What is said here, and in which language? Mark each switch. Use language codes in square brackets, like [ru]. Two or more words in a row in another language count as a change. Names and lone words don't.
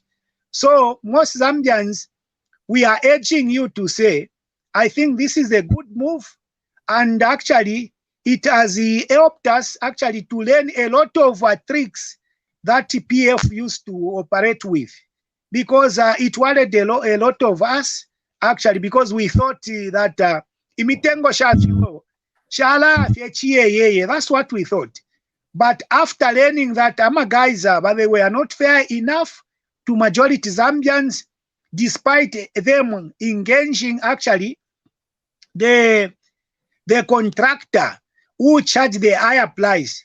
[en] So most Zambians, we are urging you to say, I think this is a good move, and actually it has helped us actually to learn a lot of tricks that PF used to operate with, because it worried a lot of us actually, because we thought that [bem] imitengo sha shala [en] that's what we thought. But after learning that guys, but they were not fair enough to majority Zambians, despite them engaging actually the contractor who charged the higher price.